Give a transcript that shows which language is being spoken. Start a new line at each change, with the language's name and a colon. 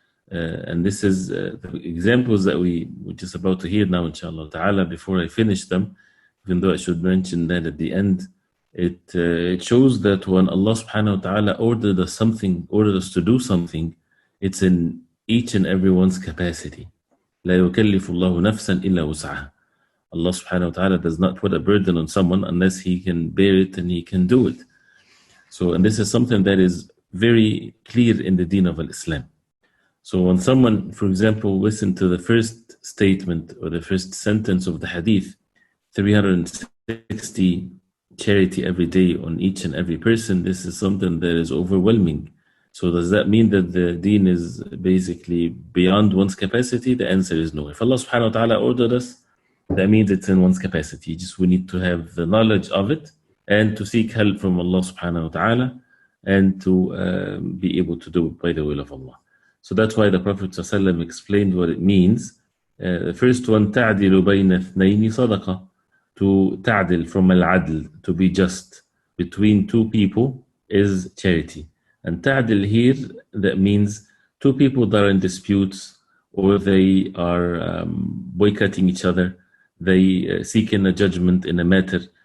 English: And this is the examples that we're just about to hear now, inshallah ta'ala. Before I finish them, even though I should mention that at the end, it shows that when Allah subhanahu wa ta'ala ordered us to do something, it's in each and everyone's capacity.
Arabic: لا يكلف الله نفسا إلا وسعها.
English: Allah subhanahu wa ta'ala does not put a burden on someone unless he can bear it and he can do it. So, and this is something that is very clear in the deen of Islam. So when someone, for example, listen to the first statement or the first sentence of the Hadith, 360 charity every day on each and every person, this is something that is overwhelming. So does that mean that the deen is basically beyond one's capacity? The answer is no. If Allah subhanahu wa ta'ala ordered us, that means it's in one's capacity. Just we need to have the knowledge of it and to seek help from Allah subhanahu wa ta'ala and to be able to do it by the will of Allah. So that's why the Prophet ﷺ explained what it means. The first one,
Arabic: تَعْدِلُ بَيْنَ اثْنَيْنِ صَدَقَةً.
English: To ta'dil, from al-adl, to be just between two people is charity. And ta'dil here, that means two people that are in disputes or they are boycotting each other, they seeking a judgment in a matter.